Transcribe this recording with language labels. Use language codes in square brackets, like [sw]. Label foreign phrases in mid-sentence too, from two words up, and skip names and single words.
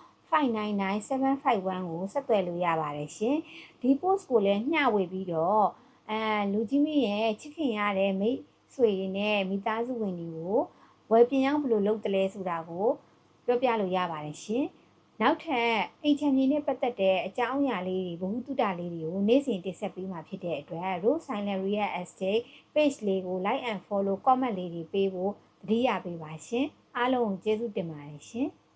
[my] 599-751 ကိုဆက်သွယ်လို့ရပါတယ်ရှင်ဒီ post ကိုလည်းမျှဝေပြီးတော့လူကြီးမင်းရဲ့ချစ်ခင်ရတဲ့မိတ်ဆွေတွေနဲ့မိသားစုဝင်တွေကိုဝယ်ပြင်ရောင်းဘယ်လိုလုပ်တယ်လဲဆိုတာကိုပြောပြလို့ရပါတယ်ရှင်နောက်ထပ်အိမ်ချမ်းမြေနဲ့ပတ်သက်တဲ့အကြောင်းအရာလေးတွေဘ ഹു တုတလေးတွေကိုနေ့စဉ်တင်ဆက်ပေးမှာဖြစ်တဲ့အတွက် Rose Silent Real Estate page လေးကို [en] like and follow comment [my] လေးတွေပေးဖို့သတိရပေးပါရှင်အားလုံးကျေးဇူးတင်ပါတယ်ရှင်